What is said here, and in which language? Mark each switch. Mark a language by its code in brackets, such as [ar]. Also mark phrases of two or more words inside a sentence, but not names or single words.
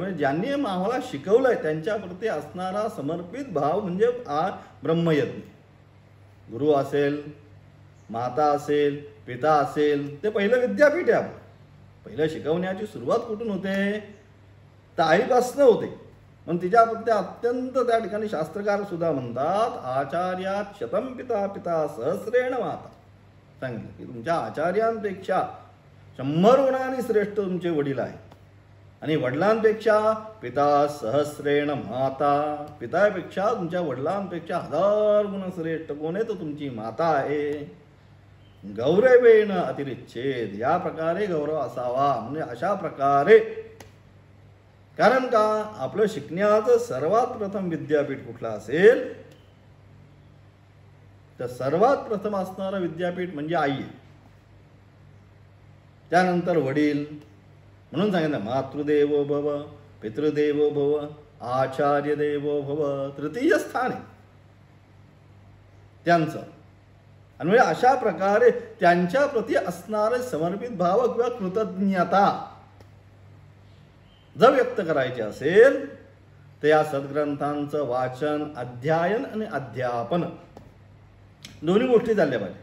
[mr] म्हणजे ज्यांनी आम्हाला शिकवलंय त्यांच्याप्रती असणारा समर्पित भाव म्हणजे ब्रह्मयज्ञ. गुरु असेल, माता असेल, पिता असेल, ते पहिलं विद्यापीठ आहे. पहिलं शिकवण्याची सुरुवात कुठून होते, तर आईपासनं होते. पण तिच्याप्रती अत्यंत त्या ठिकाणी शास्त्रकार सुद्धा म्हणतात, [sa] आचार्यात शतम पिता पिता सहस्रेण माता. [mr] सांगितलं की तुमच्या आचार्यांपेक्षा 100 गुणांनी श्रेष्ठ तुमचे वडील आहे, आणि वडिलांपेक्षा [sa] पिता सहस्रेण माता. [mr] पितापेक्षा तुमच्या वडिलांपेक्षा 1000 गुण श्रेष्ठ कोण आहे, तर तुमची माता आहे. [sa] गौरवेण अतिरिच्छेद, [mr] या प्रकारे गौरव असावा. म्हणजे अशा प्रकारे, कारण का आपलं शिकण्याचं सर्वात प्रथम विद्यापीठ कुठलं असेल तर सर्वात प्रथम असणारं विद्यापीठ म्हणजे आई आहे. त्यानंतर वडील. म्हणून सांगितलं [sa] मातृदेवो भव, पितृदेवो भव, आचार्य देवो भव. [mr] तृतीय स्थान आहे त्यांचं. आणि म्हणजे अशा प्रकारे त्यांच्या प्रती असणारे समर्पित भाव किंवा कृतज्ञता जर व्यक्त करायची असेल तर या सद्ग्रंथांचं वाचन, अध्ययन आणि अध्यापन दोन्ही गोष्टी झाल्या पाहिजे.